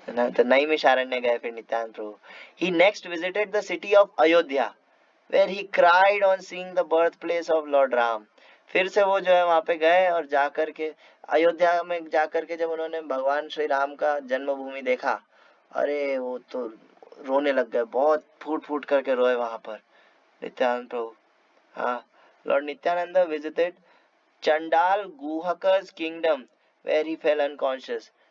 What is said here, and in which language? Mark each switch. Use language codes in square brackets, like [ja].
[hi] तो नैमिषारण्य गए फिर नित्यानंद प्रभु। [en] He next visited the city of Ayodhya, where he cried on seeing the birthplace of Lord Ram. [hi] फिर से वो जो है वहां पे गए और जाकर के अयोध्या में जाकर के जब उन्होंने भगवान श्री राम का जन्मभूमि देखा, अरे वो तो रोने लग गए, बहुत फूट फूट करके रोए वहां पर नित्यानंद प्रभु। [en] हाँ, lord Nityananda visited चंडाल गुहक's kingdom where he fell unconscious.